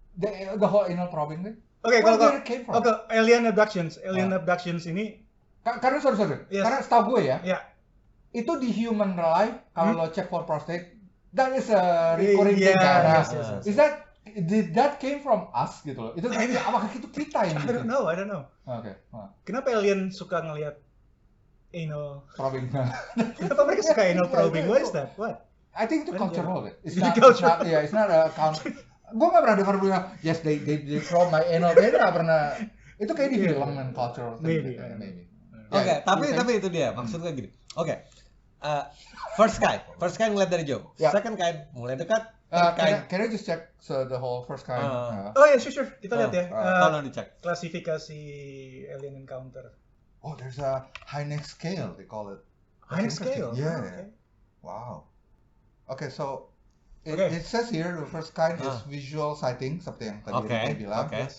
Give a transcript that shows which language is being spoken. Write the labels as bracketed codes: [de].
[en] The whole anal probing thing? [id] Oke, kalau alien abductions ini. [en] Karena sorry. [id] Karena setahu gue ya. [en] Itu di human life kalau lo check for prostate, that is a recurring thing. Is that did that came from us gitu loh? [id] Itu apakah itu kita yang [en] I don't know. [id] Oke. Kenapa alien suka ngelihat anal probing? Kenapa mereka suka anal probing? What is that? What? [en] I think itu cultural. It's not a count. [id] Gue nggak pernah dengar bilang [en] yes they probe my anal. [id] Kayaknya nggak pernah. Itu kayak di film and cultural thing. Maybe. Oke, tapi itu dia maksud gue gini. Oke. First kind ngeliat dari jauh. Second kind mulai dekat. [en] Can I just check the whole first kind? [id] Oh ya, sure. Kita lihat ya. Tolong dicek. Klasifikasi alien encounter. [en] Oh, there's a Hynek scale they call it. Hynek scale. Yeah. Okay. Wow. Okay, so it says here the first kind is visual sighting, [id] seperti yang tadi saya bilang.